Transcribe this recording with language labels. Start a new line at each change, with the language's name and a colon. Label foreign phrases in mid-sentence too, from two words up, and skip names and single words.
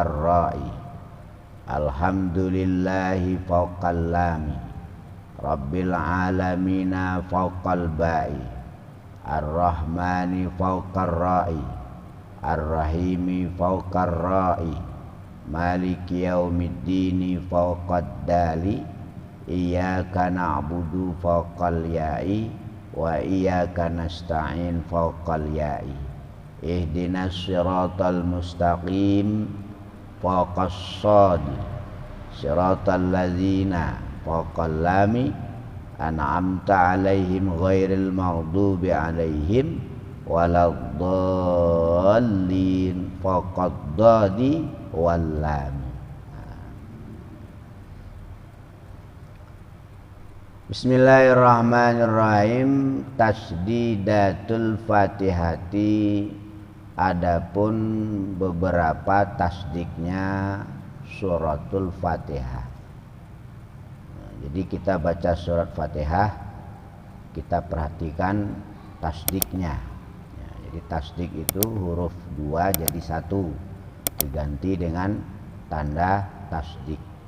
Arabic: راء الحمد لله فوق اللام رب العالمين فوق الباء الرحمن فوق الراء الرحيم فوق الراء مالك يوم الدين فوق الدال إياك نعبد فوق الياء وإياك نستعين فوق الياء. اهدنا الصراط المستقيم فوق الصاد صراط الذين فوق اللام أنعمت عليهم غير المغضوب عليهم ولا الضالين فوق الضاد واللام. Bismillahirrahmanirrahim. تشديدات الفاتحة,
Indonesian: adapun beberapa tasdiknya suratul Fatihah. Jadi kita baca surat Fatihah, kita perhatikan tasdiknya. Jadi tasdik itu huruf 2 jadi 1, diganti dengan tanda tasdik.